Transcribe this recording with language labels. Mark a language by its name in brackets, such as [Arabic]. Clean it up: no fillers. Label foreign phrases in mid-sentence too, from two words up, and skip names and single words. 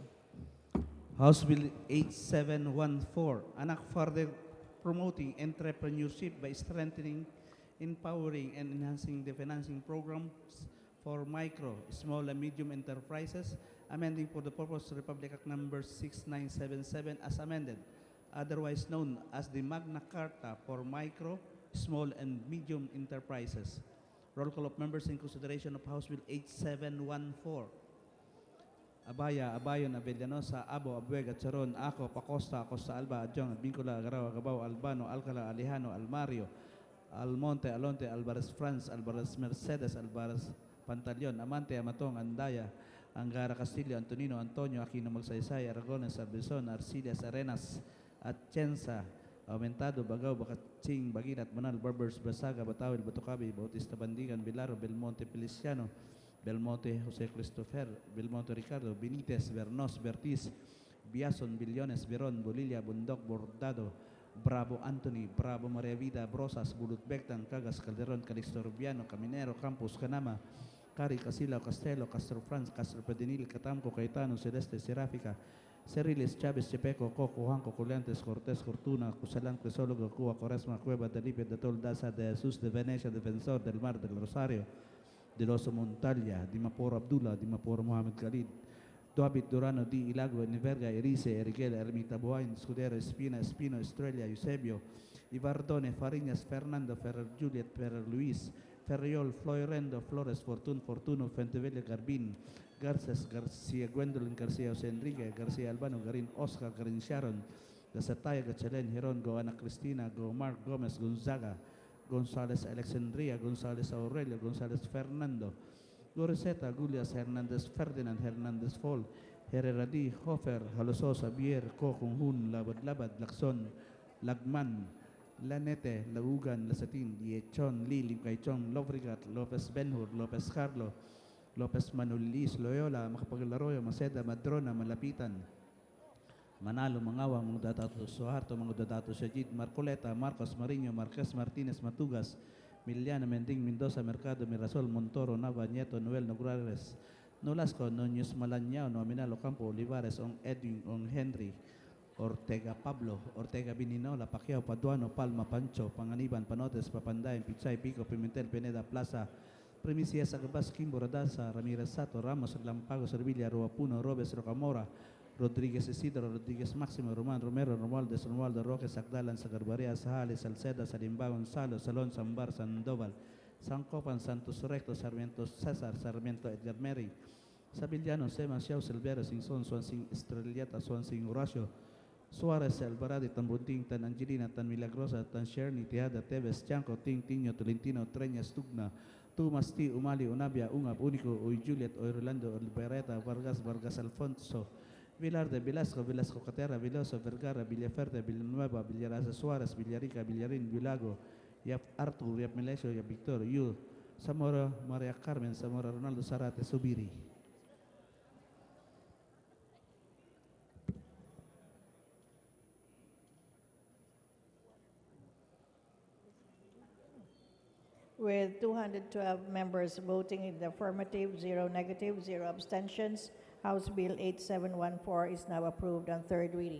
[English] House Bill 8714, an act further promoting entrepreneurship by strengthening, empowering, and enhancing the financing programs for micro, small, and medium enterprises, amending for the purpose Republic Act number 6977 as amended, otherwise known as the Magna Carta for micro, small, and medium enterprises. Roll call of members in consideration of House Bill 8714. Abaya, Abayon, Abellanosa, Abo, Abuega, Charon, Ako, Pacosta, Acosta Alba, Adjong, Bincula, Agaraw, Agabao, Albano, Alcala, Alejano, Almario, Almonte, Alonte, Alvarez France, Alvarez Mercedes, Alvarez Pantaleon, Amante, Amatong, Andaya, Angara Castillo, Antonino, Antonio, Aquino Magsaysay, Aragones, Arbizon, Arcillas, Arenas, Atienza, Aumentado, Bagao, Ching, Bagirat, Banal, Barbers, Basaga, Batawil, Batocabi, Bautista Bandigan, Bilaro, Belmonte Feliciano, Belmonte Jose Christopher, Belmonte Ricardo, Benitez, Bernos, Bertiz, Biason, Billones, Veron, Bolilla, Bundok, Bordado, Bravo Anthony, Bravo Maria Vida, Brosas, Bulut Bectan, Cagas, Calderon, Calixto Rubiano, Caminero, Campos, Canama, Cari, Casila, Castelo, Castro Franz, Castro Pedinil, Catamco, Caetano, Celeste, Seráfica, Cerilis, Chávez, Chepeco, Coco, Juanco, Coliantes, Cortés, Fortuna, Cusalán, Crisólogo, Cuba, Coresma, Cueva, Delipe, de Toldaza, de Jesús, de Venecia, Defensor del Mar, del Rosario, del Oso Montalia, Dimapor Abdullah, Dimapor Mohamed Khalid, Duabit, Durano, Di Ilago, Niverga, Erice, Eriguel, Ermita Buain, Scudero, Espina, Espino, Estrella, Eusebio, Ibardone, Fariñas, Fernando, Ferrer Juliet, Ferrer Luis, Ferriol, Floyrendo, Flores, Fortun, Fortuno, Fentevelle, Garbin, Garces, García Gwendolyn, García José Enrique, García Albano, Garin Oscar, Garin Sharon, Gasataya, Gachelen, Heron, Go Ana Cristina, Go Mark Gomez, Gonzaga, González Alexandria, González Aurelio, González Fernando, Goreseta, Gulias, Hernández Ferdinand, Hernández Fol, Herrera D, Hofer, Halososa, Bier, Kohunhun, Labad Labad, Lacson, Lagman, Lanete, Laugan, Lasatin, Diechon, Lili, Caichon, Lovrigat, Lopez Benhur, Lopez Carlo, Lopez Manulis, Loyola, Makapaglaroyo, Maceda, Madrona, Malapitan, Manalo, Mangawa, mga dadato Suharto, mga dadato Sajid, Marcoleta, Marcos Mariño, Marquez Martinez, Matugas, Miliana, Mending, Mendoza, Mercado, Mirasol, Montoro, Nava, Nieto, Noel, Nograles, Nolasco, Noños Malañao, Nominal, Ocampo, Olivares, On Edwin, On Henry, Ortega Pablo, Ortega Bininola, Pacquiao, Paduano, Palma, Pancho, Panganiban, Panotes, Papanday, Pichay, Pico, Pimentel, Pineda, Plaza, Primicia, Sagabas, Kimbo, Radasa, Ramirez Sato, Ramos, Lampago, Servilla, Ruapuno, Robes, Rocamora, Rodríguez Isidro, Rodríguez Máximo, Román Romero, Romualdez, Romualdo Roque, Sagdalan, Sagarbarea, Sahales, Salceda, Salimba, Gonzalo, Salón, Sambar, Sandoval, San Copan, Santos Recto, Sarmiento César, Sarmiento Edgar Mary, Sabillano, Sema, Xiao, Silvera, Sinson, Swansing, Estrellata, Swansing, Horacio, Suarez, Alvarado, Tan Bunting, Tan Angelina, Tan Milagrosa, Tan Sherny, Teada, Teves, Chanco, Ting, Tiño, Tolentino, Treñas, Tugna, Tumas, T, Umali, Unabia, Ungap, Único, Uy, Juliet, Oy, Rolando, Olbereta, Vargas, Vargas, Alfonso, Vilar de Velasco, Velasco Catera, Veloso, Vergara, Villaferde, Villanueva, Villaraza Suárez, Villarica, Villarín, Vilago, Yap Artur, Yap Melesio, Yap Victor, Yu, Zamora, María Carmen, Zamora, Ronaldo Zarate, Subiri. With 212 members voting in the affirmative, 0 negative, 0 abstentions, House Bill 8714 is now approved on third reading.